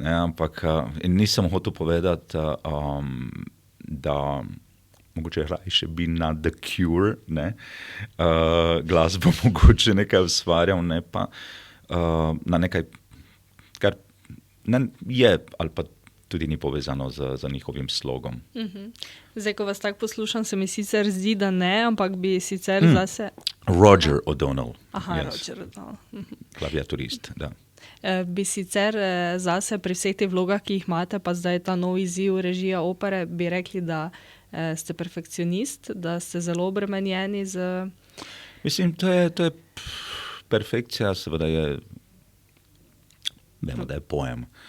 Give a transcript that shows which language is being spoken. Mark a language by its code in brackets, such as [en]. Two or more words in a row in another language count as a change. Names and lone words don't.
[sl] Ampak nisem hotel povedati, da mogoče rajše bi na The Cure, glasbo mogoče nekaj ustvarjal, ne pa na nekaj, kar je ali pa tudi ni povezano z njihovim slogom. Zdaj, ko vas tako poslušam, se mi sicer zdi, da ne, ampak bi sicer zase... Roger O'Donnell. Aha, yes. Roger O'Donnell. Klaviaturist, da. Bi sicer zase pri vseh teh vlogah, ki jih imate, pa zdaj ta nov izziv režija opere, bi rekli, da ste perfekcionist, da ste zelo obremenjeni z... Mislim, to je perfekcija, seveda je, vemo, da je pojem.